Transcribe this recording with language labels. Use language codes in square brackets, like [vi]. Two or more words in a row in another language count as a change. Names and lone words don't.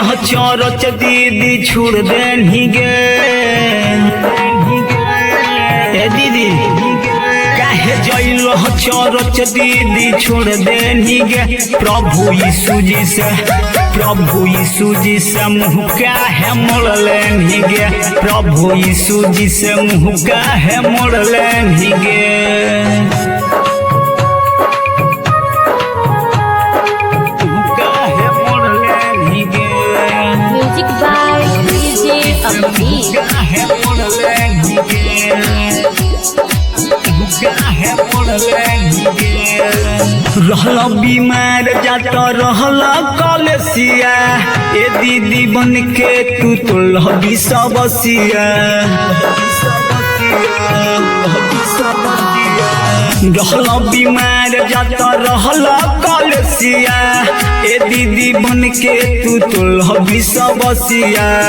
[bho] चौरच दीदी छोड़ देनी गे ए दीदी काहे जइलो चौरच दीदी छोड़ देनी गे प्रभु यीशु जी से मुँह काहे मोड़ लेनी गे प्रभु यीशु जी से मुँह काहे मोड़ लेनी गे [en] Music by DJ Amrish. [bho] रहला बीमार जाता रहला कलसिया ए दीदी बन के तू तो लहबी सबसिया रहला बीमार जाता रहला कलसिया ए दीदी बन के तू तो लहबी सबसिया